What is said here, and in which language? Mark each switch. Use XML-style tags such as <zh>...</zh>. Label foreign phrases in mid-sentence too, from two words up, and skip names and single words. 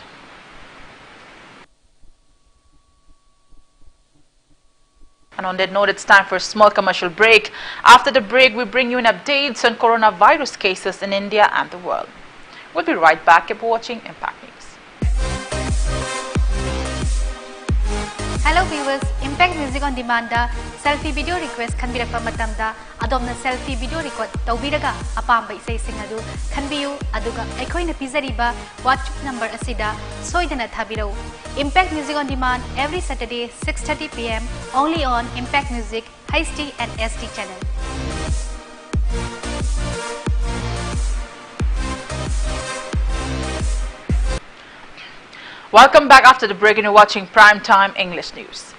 <en>And on that note, it's time for a small commercial break. After the break, we bring you an updates on coronavirus cases in India and the world. We'll be right back. Keep watching Impact News. Hello viewers,</en> <mni>Impact Music on Demand da</mni> <en>selfie video request</en> <mni>khanbirakpa matamda adomna</mni> <en>selfie video record</en> <mni>tawbiraga apamba isai sing adu khanbiyu aduga aikhoina pizariba WhatsApp number asida soidana thabirau.</mni> <en>Impact Music on Demand every Saturday 6:30 PM only on Impact Music HD and SD channel. Welcome back after the break and you're watching Primetime English News.</en>